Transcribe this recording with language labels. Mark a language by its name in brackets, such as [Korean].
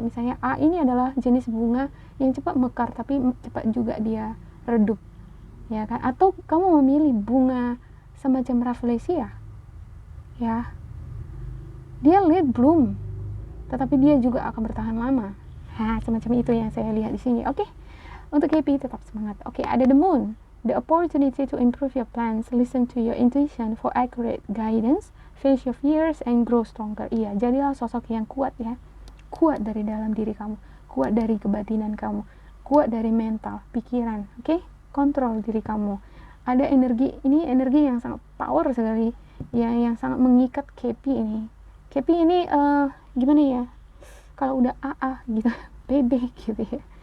[Indonesian] Misalnya A ini adalah jenis bunga yang cepat mekar tapi cepat juga dia redup ya kan. Atau kamu memilih bunga semacam Rafflesia ya, dia late bloom tetapi dia juga akan bertahan lama. Semacam itu yang saya lihat di sini. Oke. Untuk KP tetap semangat. Oke, ada the moon. [English] The opportunity to improve your plans, listen to your intuition for accurate guidance, face your fears and grow stronger. [Indonesian] Iya, jadilah sosok yang kuat ya. Kuat dari dalam diri kamu, kuat dari kebatinan kamu, kuat dari mental, pikiran. Oke? Kontrol diri kamu. Ada energi, ini energi yang sangat power sekali, yang sangat mengikat KP ini. KP ini gimana ya? Kalau udah AA gitu, BB gitu ya.